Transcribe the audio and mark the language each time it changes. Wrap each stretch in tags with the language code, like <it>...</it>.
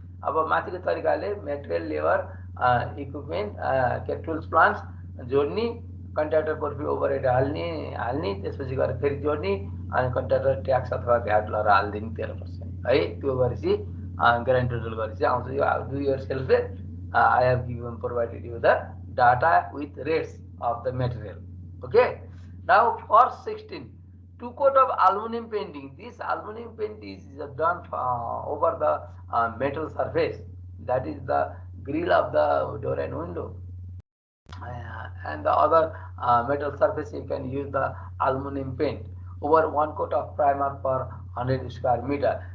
<ne>अब माथिको तरिकाले मेटेरियल, लेबर, इक्विपमेन्ट, के टुल्स, प्लान्ट्स जोड्ने, कन्ट्र्याक्टर प्रोफिट ओभरहेड हाल्ने, त्यसपछि गएर फेरि जोड्ने, अनि कन्ट्र्याक्टर ट्याक्स अथवा भ्याट लगाएर हालिदिने 13% है। त्यो गरेपछि ग्रान्ड टोटल गरेपछि आउँछ यो</ne> <en>Do yourself. I have given provided you the data with rates of the material. Okay, now for 16 2 coat of aluminum painting. This aluminum paint is done over the metal surface, that is the grill of the door and window, and the other metal surface you can use the aluminum paint over 1 coat of primer per 100 square meter.</en>